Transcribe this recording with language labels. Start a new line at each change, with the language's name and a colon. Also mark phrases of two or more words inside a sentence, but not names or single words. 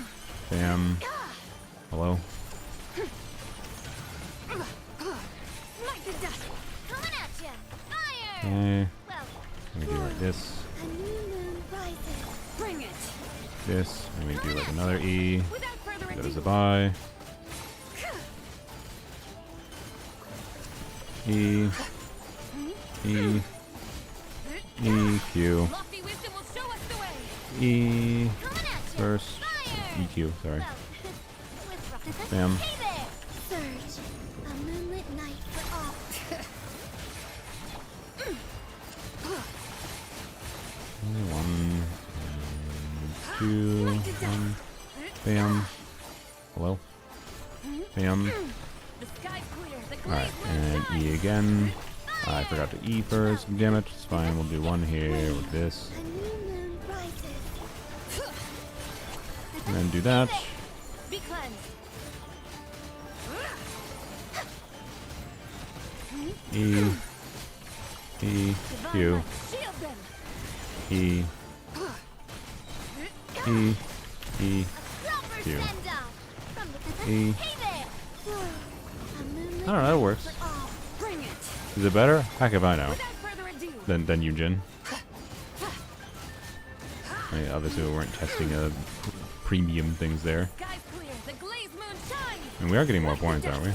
English: Bam. Hello. Okay. We do like this. This. And we do like another E. That is a buy. E. E. E. Q. E. First. EQ, sorry. Bam. One, two, one. Bam. Hello. Bam. Alright, and E again. I forgot to E first. Damn it, it's fine. We'll do one here with this. And then do that. E. E. Q. E. E. E. Q. E. I don't know, that works. Is it better? Heck if I know. Than Yujin. I mean, obviously we weren't testing premium things there. And we are getting more points, aren't we?